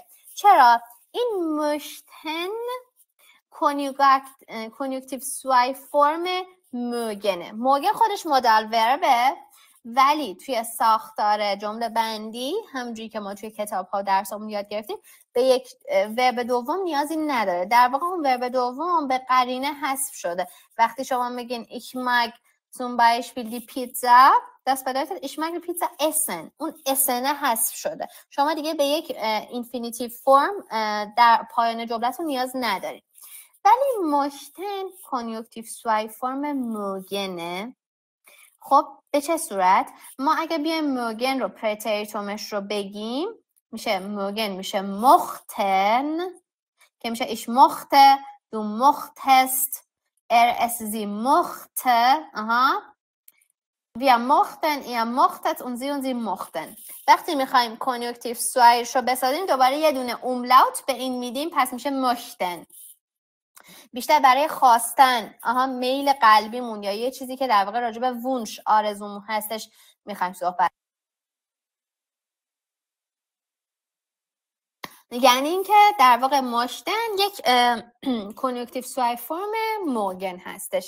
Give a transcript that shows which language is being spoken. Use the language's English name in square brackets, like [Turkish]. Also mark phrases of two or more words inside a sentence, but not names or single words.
[Persian] چرا؟ این möchten [German] Konjunktiv zwei Form [Persian] mögen. mögen خودش مودال وربه ولی توی ساختار جمله بندی همونجوری که ما توی کتاب ها و درسامون یاد گرفتیم به یک ورب دوم نیازی نداره. در واقع اون ورب دوم به قرینه حذف شده. وقتی شما میگین [German] ich mag zum Beispiel die Pizza، das bedeutet ich mag die Pizza essen. [Persian] اون essen حذف شده. شما دیگه به یک [English] infinitive form [Persian] در پایان جملتون نیاز ندارید. ولی möchten [German] Konjunktiv zwei Form [Persian] mögen. خب به چه صورت؟ ما اگه بیایم mögen رو پرتریتومش رو بگیم میشه mögen میشه mochten که میشه [German] ich mochte، du mochtest، es sie mochte، wir mochten، ihr mochtet und sie mochten. [Persian] وقتی میخوایم کنیوکتیو سوایش رو بسازیم دوباره یه دونه اوملاوت به این میدیم پس میشه möchten. بیشتر برای خواستن میل قلبیمون یا یه چیزی که در واقع راجع به وونش آرزومون هستش میخوایم صحبت. یعنی اینکه در واقع ماشتن یک [German] Konjunktiv zwei Form mögen [Persian] هستش.